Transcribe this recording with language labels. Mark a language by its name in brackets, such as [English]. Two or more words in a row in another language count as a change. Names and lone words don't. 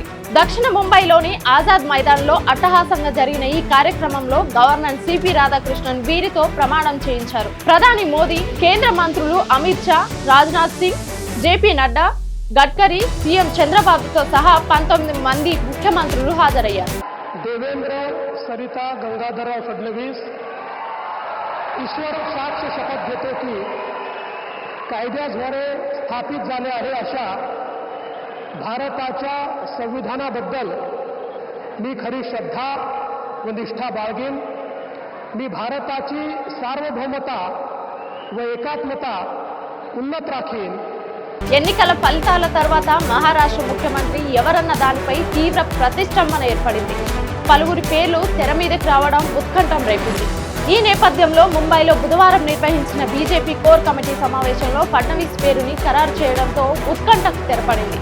[Telugu] దక్షిణ ముంబైలోని ఆజాద్ మైదాన్లో అట్టహాసంగా జరిగిన ఈ కార్యక్రమంలో గవర్నర్ సిపి రాధాకృష్ణన్ వీరితో ప్రమాణం చేయించారు. ప్రధాని మోదీ, కేంద్ర మంత్రులు అమిత్ షా, రాజ్నాథ్ సింగ్, జేపీ నడ్డా, గడ్కరీ, సీఎం చంద్రబాబుతో సహా 19 మంది ముఖ్యమంత్రులు హాజరయ్యారు. [Marathi] देवेंद्र, सरिता, गंगाधरराव फडणवीस ईश्वर साक्ष शपथ घेतो की कायद्याद्वारे स्थापित झाले आहे अशा भारताच्या संविधानाबद्दल मी खरी श्रद्धा व निष्ठा बाळगेन. मी भारताची सार्वभौमता व एकात्मता उन्नत राखीन. [Telugu] ఎన్నికల ఫలితాల తర్వాత మహారాష్ట్ర ముఖ్యమంత్రి ఎవరన్న దానిపై తీవ్ర ప్రతిష్టంభన ఏర్పడింది. పలువురి పేర్లు తెర మీదకి రావడం ఉత్కంఠం రేపింది. ఈ నేపథ్యంలో ముంబైలో బుధవారం నిర్వహించిన బీజేపీ కోర్ కమిటీ సమావేశంలో ఫడ్నవీస్ పేరుని ఖరారు చేయడంతో ఉత్కంఠకు తెరపడింది.